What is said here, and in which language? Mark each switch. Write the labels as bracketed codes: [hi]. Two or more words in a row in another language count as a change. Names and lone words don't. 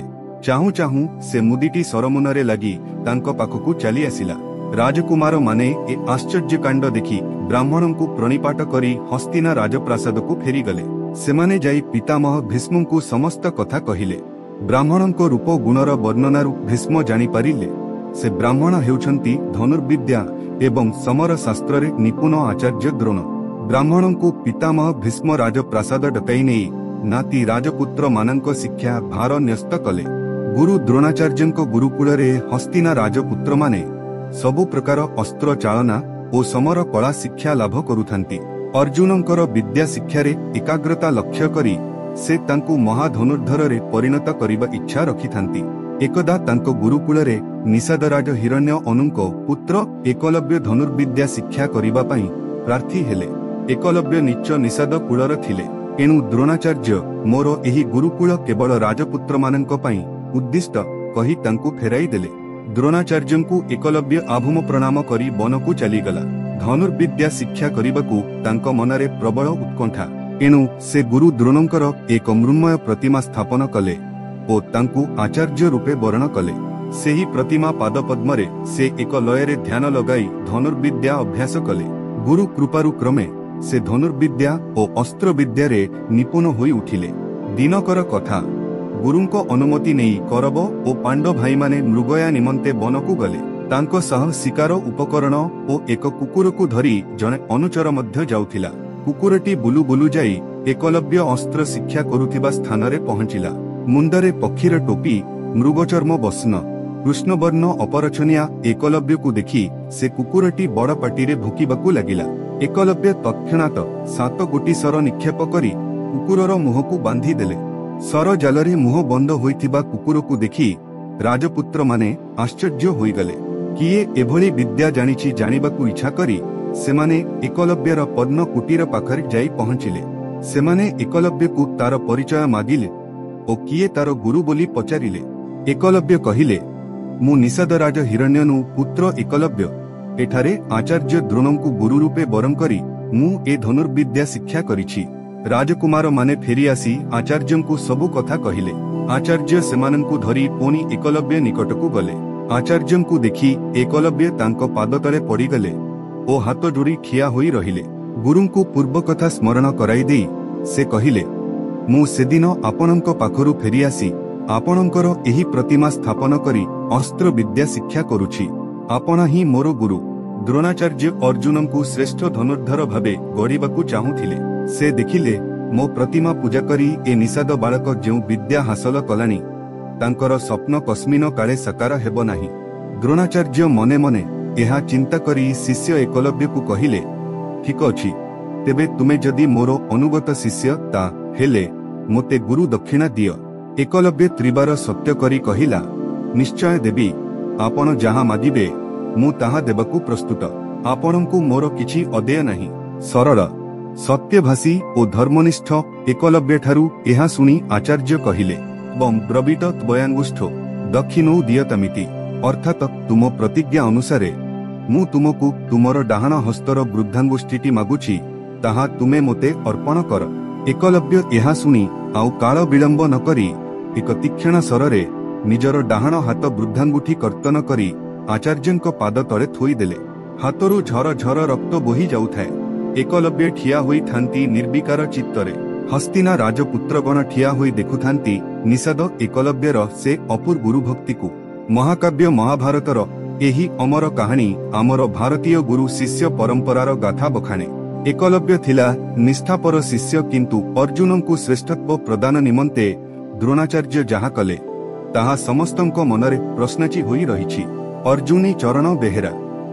[or] ଚାହୁଁ ଚାହୁଁ ସେ ମୁଦିଟି ସରମୁନରେ ଲାଗି ତାଙ୍କ ପାଖକୁ ଚାଲି ଆସିଲା। ରାଜକୁମାର ମାନେ ଏ ଆଶ୍ଚର୍ଯ୍ୟ କାଣ୍ଡ ଦେଖି ବ୍ରାହ୍ମଣଙ୍କୁ ପ୍ରଣିପାତ କରି ହସ୍ତିନା ରାଜପ୍ରାସାଦକୁ ଫେରି ଗଲେ। ସେମାନେ ଯାଇ ପିତାମହ ଭୀଷ୍ମଙ୍କୁ ସମସ୍ତ କଥା କହିଲେ। ବ୍ରାହ୍ମଣଙ୍କ ରୂପ ଗୁଣର ବର୍ଣ୍ଣନାରୁ ଭୀଷ୍ମ ଜାଣି ପାରିଲେ ସେ ବ୍ରାହ୍ମଣ ହେଉଛନ୍ତି ଧନୁର୍ବିଦ୍ୟା ଏବଂ ସମର ଶାସ୍ତ୍ରେ ନିପୁଣ ଆଚାର୍ଯ୍ୟ ଦ୍ରୋଣ। ବ୍ରାହ୍ମଣଙ୍କୁ ପିତାମହ ଭୀଷ୍ମ ରାଜପ୍ରାସାଦ ଡକାଇ ନେଇ ନାତି ରାଜପୁତ୍ର ମାନଙ୍କ ଶିକ୍ଷା ଭାର ନ୍ୟସ୍ତ କଲେ। ଗୁରୁ ଦ୍ରୋଣାଚାର୍ଯ୍ୟଙ୍କ ଗୁରୁକୁଳରେ ହସ୍ତିନା ରାଜପୁତ୍ର ମାନେ ସବୁ ପ୍ରକାର ଅସ୍ତ୍ର ଚାଳନା ଓ ସମର କଳା ଶିକ୍ଷା ଲାଭ କରୁଥାନ୍ତି। ଅର୍ଜୁନଙ୍କର ବିଦ୍ୟା ଶିକ୍ଷାରେ ଏକାଗ୍ରତା ଲକ୍ଷ୍ୟ କରି ସେ ତାଙ୍କୁ ମହାଧନୁର୍ଧର ପରିଣତ କରିବା ଇଚ୍ଛା ରଖିଥାନ୍ତି। ଏକଦା ତାଙ୍କ ଗୁରୁକୁଳରେ ନିଷାଦରାଜ ହିରଣ୍ୟ ଅନୁଙ୍କ ପୁତ୍ର ଏକଲବ୍ୟ ଧନୁର୍ବିଦ୍ୟା ଶିକ୍ଷା କରିବା ପାଇଁ ପ୍ରାର୍ଥୀ ହେଲେ। ଏକଲବ୍ୟ ନୀଚ ନିଷାଦ କୁଳର ଥିଲେ। ଏଣୁ ଦ୍ରୋଣାଚାର୍ଯ୍ୟ ମୋର ଏହି ଗୁରୁକୁଳ କେବଳ ରାଜପୁତ୍ର ମାନଙ୍କ ପାଇଁ ଉଦ୍ଦିଷ୍ଟ କହି ତାଙ୍କୁ ଫେରାଇ ଦେଲେ। ଦ୍ରୋଣାଚାର୍ଯ୍ୟଙ୍କୁ ଏକଲବ୍ୟ ଆଭୂମ ପ୍ରଣାମ କରି ବନକୁ ଚାଲିଗଲା। ଧନୁର୍ବିଦ୍ୟା ଶିକ୍ଷା କରିବାକୁ ତାଙ୍କ ମନରେ ପ୍ରବଳ ଉତ୍କଣ୍ଠା। ଏଣୁ ସେ ଗୁରୁ ଦ୍ରୋଣଙ୍କର ଏକ ମୃଣ୍ମୟ ପ୍ରତିମା ସ୍ଥାପନ କଲେ ଓ ତାଙ୍କୁ ଆଚାର୍ଯ୍ୟ ରୂପେ ବରଣ କଲେ। ସେହି ପ୍ରତିମା ପାଦପଦ୍ମରେ ସେ ଏକ ଲୟରେ ଧ୍ୟାନ ଲଗାଇ ଧନୁର୍ବିଦ୍ୟା ଅଭ୍ୟାସ କଲେ। ଗୁରୁ କୃପାରୁ କ୍ରମେ ସେ ଧନୁର୍ବିଦ୍ୟା ଓ ଅସ୍ତ୍ର ବିଦ୍ୟାରେ ନିପୁଣ ହୋଇ ଉଠିଲେ। ଦିନକର କଥା, ଗୁରୁଙ୍କ ଅନୁମତି ନେଇ କୌରବ ଓ ପାଣ୍ଡବ ଭାଇ ମାନେ ମୃଗୟା ନିମନ୍ତେ ବନକୁ ଗଲେ। ତାଙ୍କ ସହ ଶିକାର ଉପକରଣ ଓ ଏକ କୁକୁରକୁ ଧରି ଜଣେ ଅନୁଚର ମଧ୍ୟ ଯାଉଥିଲା। କୁକୁରଟି ବୁଲୁ ବୁଲୁ ଯାଇ ଏକଲବ୍ୟ ଅସ୍ତ୍ର ଶିକ୍ଷା କରୁଥିବା ସ୍ଥାନରେ ପହଞ୍ଚିଲା। ମୁଣ୍ଡରେ ପକ୍ଷୀର ଟୋପି, ମୃଗଚର୍ମ ବସ୍ତ୍ର, କୃଷ୍ଣବର୍ଣ୍ଣ ଅପରିଚ୍ଛନ୍ନିଆ ଏକଲବ୍ୟକୁ ଦେଖି ସେ କୁକୁରଟି ବଡ଼ ପାଟିରେ ଭୁକିବାକୁ ଲାଗିଲା। ଏକଲବ୍ୟ ତତ୍କ୍ଷଣାତ 7 ଗୋଟି ଶର ନିକ୍ଷେପ କରି କୁକୁରର ମୁହଁକୁ ବାନ୍ଧି ଦେଲେ। ଶର ଜାଲରେ ମୁହଁ ବନ୍ଦ ହୋଇଥିବା କୁକୁରକୁ ଦେଖି ରାଜପୁତ୍ର ମାନେ ଆଶ୍ଚର୍ଯ୍ୟ ହୋଇଗଲେ। କିଏ ଏଭଳି ବିଦ୍ୟା ଜାଣିଛି ଜାଣିବାକୁ ଇଚ୍ଛା କରି ସେମାନେ ଏକଲବ୍ୟର ପଦ୍ମ କୁଟୀର ପାଖରେ ଯାଇ ପହଞ୍ଚିଲେ। ସେମାନେ ଏକଲବ୍ୟକୁ ତାର ପରିଚୟ ମାଗିଲେ ଓ କିଏ ତାର ଗୁରୁ ବୋଲି ପଚାରିଲେ। ଏକଲବ୍ୟ କହିଲେ, ମୁଁ ନିଷାଦରାଜ ହିରଣ୍ୟନୁ ପୁତ୍ର ଏକଲବ୍ୟ। ଏଠାରେ ଆଚାର୍ଯ୍ୟ ଦ୍ରୋଣଙ୍କୁ ଗୁରୁ ରୂପେ ବରଣ କରି ମୁଁ ଏ ଧନୁର୍ବିଦ୍ୟା ଶିକ୍ଷା କରିଛି। ରାଜକୁମାର ମାନେ ଫେରି ଆସି ଆଚାର୍ଯ୍ୟଙ୍କୁ ସବୁ କଥା କହିଲେ। ଆଚାର୍ଯ୍ୟ ସେମାନଙ୍କୁ ଧରି ପୁଣି ଏକଲବ୍ୟ ନିକଟକୁ ଗଲେ। ଆଚାର୍ଯ୍ୟଙ୍କୁ ଦେଖି ଏକଲବ୍ୟ ତାଙ୍କ ପାଦ ତଳେ ପଡ଼ିଗଲେ ଓ ହାତ ଯୋଡ଼ି ଠିଆ ହୋଇ ରହିଲେ। ଗୁରୁଙ୍କୁ ପୂର୍ବ କଥା ସ୍ମରଣ କରାଇ ଦେଇ ସେ କହିଲେ, ମୁଁ ସେଦିନ ଆପଣଙ୍କ ପାଖରୁ ଫେରି ଆସି ଆପଣଙ୍କର ଏହି ପ୍ରତିମା ସ୍ଥାପନ କରି ଅସ୍ତ୍ର ବିଦ୍ୟା ଶିକ୍ଷା କରୁଛି। ଆପଣ ହିଁ ମୋର ଗୁରୁ। ଦ୍ରୋଣାଚାର୍ଯ୍ୟ ଅର୍ଜୁନଙ୍କୁ ଶ୍ରେଷ୍ଠ ଧନୁର୍ଧର ଭାବେ ଗଢ଼ିବାକୁ ଚାହୁଁଥିଲେ। ସେ ଦେଖିଲେ ମୋ ପ୍ରତିମା ପୂଜା କରି ଏ ନିଷାଦ ବାଳକ ଯେଉଁ ବିଦ୍ୟା ହାସଲ କଲାଣି ତାଙ୍କର ସ୍ୱପ୍ନ କସ୍ମିନ କାଳେ ସାକାର ହେବ ନାହିଁ। ଦ୍ରୋଣାଚାର୍ଯ୍ୟ ମନେ ମନେ ଏହା ଚିନ୍ତା କରି ଶିଷ୍ୟ ଏକଲବ୍ୟକୁ କହିଲେ, ଠିକ ଅଛି, ତେବେ ତୁମେ ଯଦି ମୋର ଅନୁଗତ ଶିଷ୍ୟ ତା ହେଲେ ମୋତେ ଗୁରୁ ଦକ୍ଷିଣା ଦିଅ। ଏକଲବ୍ୟ ତ୍ରିବାର ସତ୍ୟ କରି କହିଲା, ନିଶ୍ଚୟ ଦେବି। ଆପଣ ଯାହା ମାଗିବେ ମୁଁ ତାହା ଦେବାକୁ ପ୍ରସ୍ତୁତ। ଆପଣଙ୍କୁ ମୋର କିଛି ଅଦେୟ ନାହିଁ। ସରଳ ସତ୍ୟଭାଷୀ ଓ ଧର୍ମନିଷ୍ଠ ଏକଲବ୍ୟ ଠାରୁ ଏହା ଶୁଣି ଆଚାର୍ଯ୍ୟ କହିଲେ, [sa] बम ब्रवीत त्वयांगुष्ठो दक्षिणौ दियतमिति। [or] ଅର୍ଥାତ ତୁମ ପ୍ରତିଜ୍ଞା ଅନୁସାରେ ମୁଁ ତୁମକୁ ତୁମର ଡାହାଣ ହସ୍ତର ବୃଦ୍ଧାଙ୍ଗୁଷ୍ଠିଟି ମାଗୁଛି, ତାହା ତୁମେ ମୋତେ ଅର୍ପଣ କର। ଏକଲବ୍ୟ ଏହା ଶୁଣି ଆଉ କାଳ ବିଳମ୍ବ ନ କରି ଏକ ତୀକ୍ଷ୍ଣ ଶରରେ ନିଜର ଡାହାଣ ହାତ ବୃଦ୍ଧାଙ୍ଗୁଠି କର୍ତ୍ତନ କରି ଆଚାର୍ଯ୍ୟଙ୍କ ପାଦ ତଳେ ଥୋଇଦେଲେ। ହାତରୁ ଝର ଝର ରକ୍ତ ବୋହି ଯାଉଥାଏ। ଏକଲବ୍ୟ ଠିଆ ହୋଇ ଥାନ୍ତି ନିର୍ବିକାର ଚିତ୍ତରେ। ହସ୍ତିନା ରାଜପୁତ୍ରଗଣ ଠିଆ ହୋଇ ଦେଖୁଥାନ୍ତି ନିଷାଦ ଏକଲବ୍ୟର ସେ ଅପୂର୍ବ ଗୁରୁ ଭକ୍ତି କୁ। ମହାକାବ୍ୟ ମହାଭାରତର ଏହି ଅମର କାହାଣୀ ଆମର ଭାରତୀୟ ଗୁରୁ ଶିଷ୍ୟ ପରମ୍ପରାର ଗାଥା ବଖାଣେ। ଏକଲବ୍ୟ ଥିଲା ନିଷ୍ଠାପର ଶିଷ୍ୟ କିନ୍ତୁ ଅର୍ଜୁନ କୁ ଶ୍ରେଷ୍ଠତ୍ୱ ପ୍ରଦାନ ନିମନ୍ତେ ଦ୍ରୋଣାଚାର୍ଯ୍ୟ ଯାହା କଲେ ତାହା ସମସ୍ତଙ୍କ ମନରେ ପ୍ରଶ୍ନଚିହ୍ନ ହୋଇ ରହିଛି। अर्जुनी चरण बेहेरा।